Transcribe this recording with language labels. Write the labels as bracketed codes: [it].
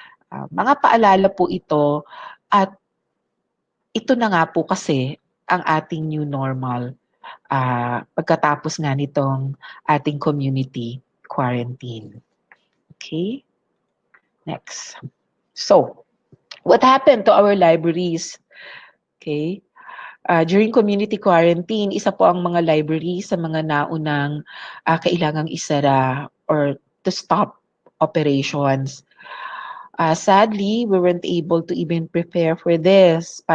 [tl] Mga paalala po ito, at ito na nga po kasi ang ating new normal pagkatapos nga nitong ating community quarantine. [en] Okay? Next. So, what happened to our libraries? Okay? [tl] During community quarantine, isa po ang mga library sa mga naunang kailangang isara [en] or to stop operations. Sadly, we weren't able to even prepare for this.